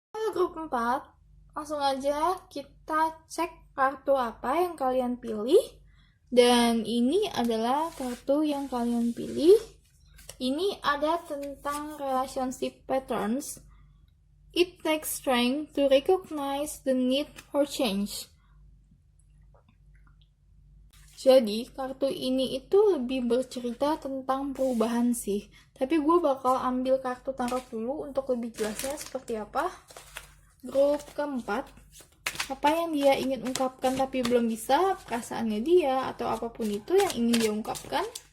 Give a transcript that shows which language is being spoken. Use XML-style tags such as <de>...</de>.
<id>Grup 4, langsung aja kita cek kartu apa yang kalian pilih. Dan ini adalah kartu yang kalian pilih. Ini ada tentang relationship patterns.</id> <en>It takes strength to recognize the need for change.</en> <id>Jadi, kartu ini itu lebih bercerita tentang perubahan sih. Tapi gue bakal ambil kartu tarot dulu untuk lebih jelasnya seperti apa. Grup keempat, apa yang dia ingin ungkapkan tapi belum bisa, perasaannya dia atau apapun itu yang ingin dia ungkapkan.</id>